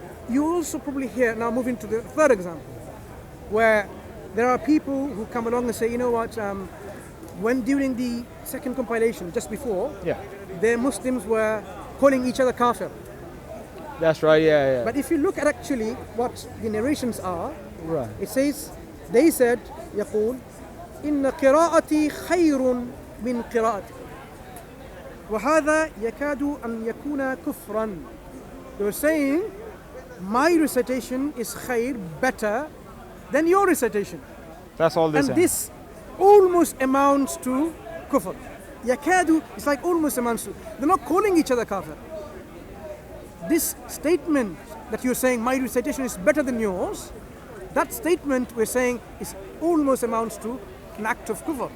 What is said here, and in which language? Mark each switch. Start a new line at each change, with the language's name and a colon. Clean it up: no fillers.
English: You also probably hear, now moving to the third example, where there are people who come along and say, you know what, when during the second compilation, just before, the Muslims were calling each other kafir. That's right, yeah. But if you look at actually what the narrations are, Right. it says, they said,
Arabic: يقول إن قراءتي خير من قراءتك وهذا يكاد أن يكون كفرا.
English: They were saying, my recitation is khair, better than your recitation. That's all they say. And this almost amounts to kufr. Yakadu, it's like almost amounts to. They're not calling each other kafir. This statement that you're saying, my recitation is better than yours, that statement we're saying is almost amounts to an act of kufr.